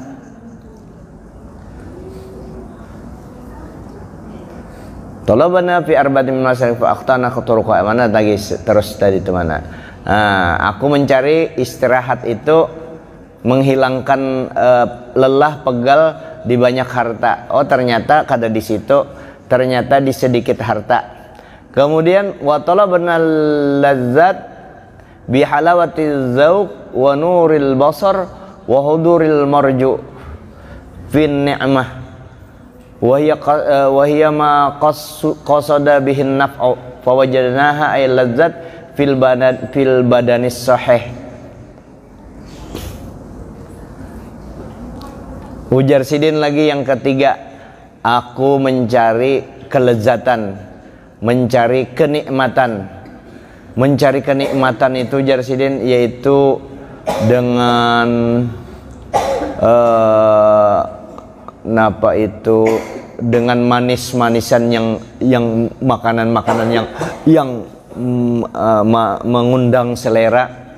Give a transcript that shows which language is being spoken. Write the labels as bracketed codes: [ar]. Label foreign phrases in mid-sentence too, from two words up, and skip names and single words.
[ar] طلبنا في أربعين مسائل فأخطأنا الطرق. [id] Mana lagi terus tadi itu mana? Aku mencari istirahat itu menghilangkan lelah pegal di banyak harta. Oh ternyata kada di situ, ternyata di sedikit harta. [ar] Kemudian وطلبنا اللذة بحلاوة الذوق ونور البصر وحضور المرجو في النعمة وهي ما قصد بها النفع فوجدناها أي اللذة في البدن الصحيح. [id] Ujar Sidin lagi yang ketiga, aku mencari kelezatan, mencari kenikmatan. Mencari kenikmatan itu ujar Sidin yaitu dengan dengan manis-manisan yang makanan-makanan yang mengundang selera.